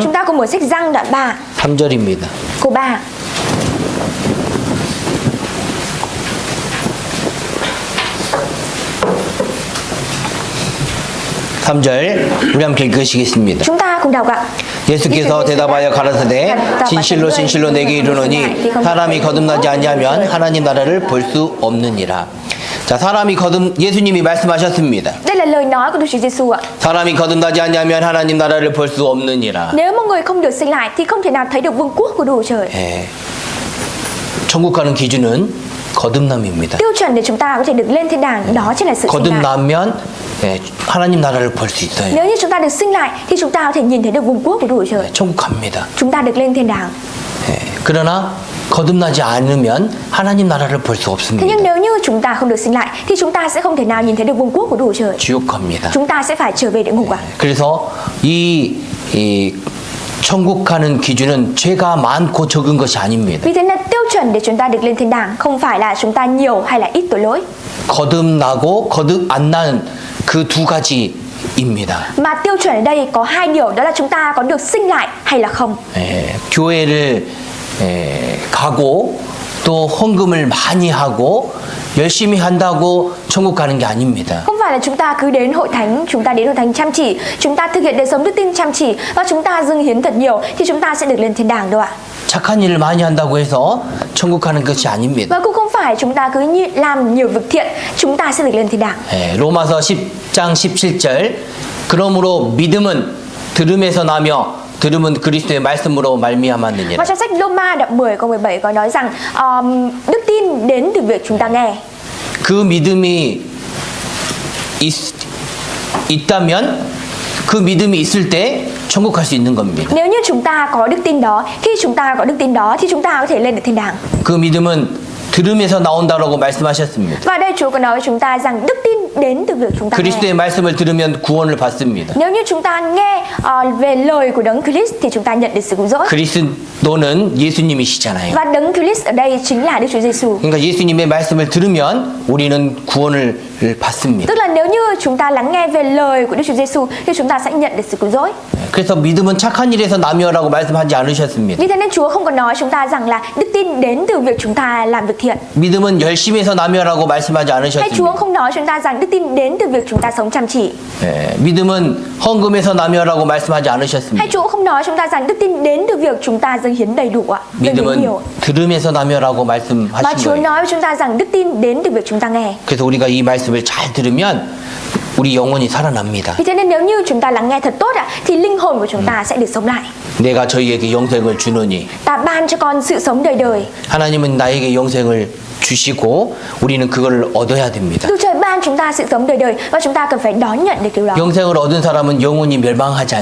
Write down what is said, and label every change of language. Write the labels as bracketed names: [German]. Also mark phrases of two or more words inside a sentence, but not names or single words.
[Vietnamese] Chúng ta cùng mở sách Giăng đoạn 3, [Korean] 3절입니다. [Vietnamese] câu 3. [Korean] 삼절 우리 함께 읽으시겠습니다. [Vietnamese] Chúng ta cùng đọc ạ. [Korean] 예수께서 대답하여 가라사대 진실로 진실로 내게 이르노니 사람이 거듭나지 아니하면 하나님 나라를 볼 수 없느니라. 자, 예수님이 말씀하셨습니다. [Vietnamese] Đây là lời nói của Đức Chúa Giêsu ạ. [Korean] 사람이 거듭나지 아니하면 하나님 나라를 볼 수 없느니라. [Vietnamese] Nếu một người không được sinh lại thì không thể nào thấy được vương quốc của Đức Trời. [Korean] 예. 천국 가는 기준은 거듭남입니다. [Vietnamese] Tiêu chuẩn để chúng ta có thể được lên thiên đàng đó chính là sự sinh lại. [Korean] 거듭나면 예, 하나님 나라를 볼 수 있어요. [Vietnamese] Nếu như chúng ta được sinh lại thì chúng ta có thể nhìn thấy được vương quốc của Đức Trời. [Korean] 천국 갑니다. [Vietnamese] Chúng ta được lên thiên đàng. [Korean] 예. 그러나 거듭나지 않으면 하나님 나라를 볼 수 [Vietnamese] Thế [Korean] 없습니다. [Vietnamese] nhưng nếu như chúng ta không được sinh lại thì chúng ta sẽ không thể nào nhìn thấy được vương quốc của Đức Trời. [Korean] 지옥 갑니다. [Vietnamese] Chúng ta sẽ phải trở về địa ngục ạ. [Korean] 그래서 이 천국 가는 기준은 죄가 많고 적은 것이 아닙니다. [Vietnamese] Vì thế nên tiêu chuẩn để chúng ta được lên thiên đàng không phải là chúng ta nhiều hay là ít tội lỗi, [Korean] 거듭나고 거듭 안 나는 그 두 가지입니다. [Vietnamese] mà tiêu chuẩn ở đây có hai điều, đó là chúng ta có được sinh lại hay là không. [Korean] 교회를 가고 또 헌금을 많이 하고 열심히 한다고 천국 가는 게 아닙니다. [Vietnamese] Không phải là chúng ta cứ đến hội thánh chăm chỉ, chúng ta thực hiện đời sống đức tin chăm chỉ và chúng ta dâng hiến thật nhiều thì chúng ta sẽ được lên thiên đàng đâu ạ. [Korean] 착한 일을 많이 한다고 해서 천국 가는 것이 아닙니다. [Vietnamese] Và cũng không phải chúng ta cứ làm nhiều việc thiện chúng ta sẽ được lên thiên đàng. [Korean] 로마서 10장 17절 그러므로 믿음은 들음에서 나며 들음은 그리스도의 말씀으로 말미암았느니라. [Vietnamese] Và trong sách Roma đoạn 10 câu 17 có nói rằng đức tin đến từ việc chúng ta nghe. [Korean] 그 믿음이 있다면 그 믿음이 있을 때 천국 갈 수 있는 겁니다. [Vietnamese] Nếu như chúng ta có đức tin đó, khi chúng ta có đức tin đó thì chúng ta có thể lên được thiên đàng. [Korean] 그 믿음은 들음에서 나온다라고 말씀하셨습니다. [Vietnamese] Và đây Chúa có nói với chúng ta rằng đức tin đến từ việc chúng ta nghe. [Korean] 그리스도의 말씀을 들으면 구원을 받습니다. [Vietnamese] Nếu như chúng ta nghe về lời của Đấng Christ thì chúng ta nhận được sự cứu rỗi. [Korean] 그리스도는 예수님이시잖아요. [Vietnamese] Và Đấng Christ ở đây chính là Đức Chúa Giêsu. [Korean] 그러니까 예수님의 말씀을 들으면 우리는 구원을 받습니다. [Vietnamese] Tức là nếu như chúng ta lắng nghe về lời của Đức Chúa Giêsu thì chúng ta sẽ nhận được sự cứu rỗi. [Korean] 그래서 믿음은 착한 일에서 나며라고 말씀하지 않으셨습니다. [Vietnamese] Vì thế nên Chúa không có nói chúng ta rằng là đức tin đến từ việc chúng ta làm việc thiện. [Korean] 믿음은 열심에서 나며라고 말씀하지 [Vietnamese] Hay Chúa [Korean] 않으셨습니다. [Vietnamese] không nói chúng ta rằng đức tin đến từ việc chúng ta sống chăm chỉ. [Korean] 믿음은 헌금에서 나며라고 말씀하지 않으셨습니다. [Vietnamese] Hay Chúa không nói chúng ta rằng đức tin đến từ việc chúng ta dâng hiến đầy đủ ạ, dâng hiến [Korean] 믿음은 [Vietnamese] nhiều. [Korean] 들음에서 나며라고 [Vietnamese] Mà [Korean] 말씀하신 [Vietnamese] Chúa [Korean] 거예요. [Vietnamese] nói với chúng ta rằng đức tin đến từ việc chúng ta nghe. [Korean] 그래서 우리가 이 말씀을 잘 들으면 우리 영혼이 살아납니다. [Vietnamese] Vì thế nên nếu như chúng ta lắng nghe thật tốt ạ, thì linh hồn của chúng ta sẽ được sống lại. [Korean] 내가 저희에게 영생을 주노니 [Vietnamese] Ta ban cho con sự sống đời đời. [Korean] 하나님은 나에게 영생을 주시고 우리는 그걸 얻어야 됩니다. [Vietnamese] Đức Trời ban chúng ta sự sống đời đời và chúng ta cần phải đón nhận được điều đó. [Korean] 영생을 얻은 사람은 영혼이 멸망하지